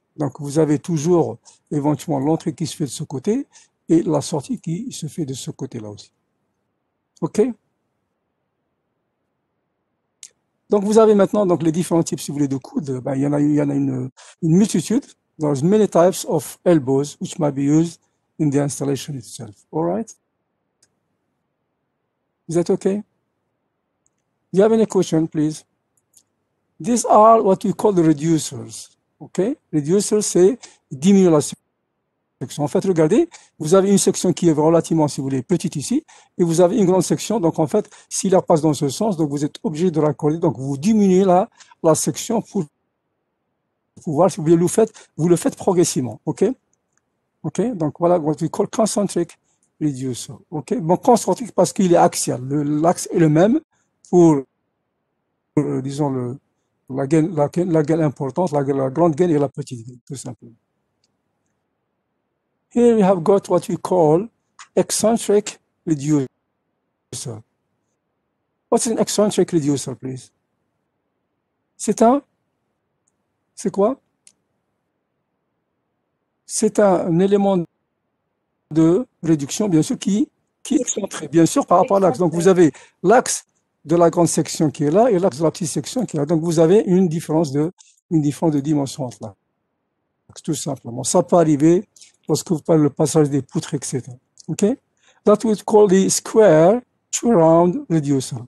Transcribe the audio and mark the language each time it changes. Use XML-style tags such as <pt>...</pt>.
<fr>Donc, vous avez toujours éventuellement l'entrée qui se fait de ce côté et la sortie qui se fait de ce côté-là aussi. OK? Donc, vous avez maintenant donc, les différents types, si vous voulez, de coudes. Ben, il y en a une multitude.</fr> <en>There's many types of elbows which might be used in the installation itself. All right? Is that okay? Do you have any question, please? These are what we call the reducers.</en> <fr>Okay? Reducers, c'est diminuer la section. En fait, regardez, vous avez une section qui est relativement, si vous voulez, petite ici, et vous avez une grande section. Donc, en fait, s'il la passe dans ce sens, donc vous êtes obligé de raccorder. Donc, vous diminuez la section pour pouvoir, si vous voulez, vous le faites progressivement.</fr> <en>OK? OK?</en> <fr>Donc, voilà</fr> <en>what we call concentric reducer. OK?</en> <fr>Bon, concentrique parce qu'il est axial. L'axe est le même pour disons, la gaine importante, la grande gaine et la petite gaine, tout simplement.</fr> <en>Here we have got what we call eccentric reducer. What's an eccentric reducer, please?</en> <fr>C'est quoi? C'est un élément de réduction, bien sûr, qui est excentré, bien sûr, par rapport à l'axe. Donc, vous avez l'axe de la grande section qui est là et l'axe de la petite section qui est là. Donc, vous avez une différence de dimension entre l'axe, tout simplement. Ça peut arriver lorsque vous parlez le passage des poutres, etc. OK?</fr> <en>That we call the square to round reducer.</en>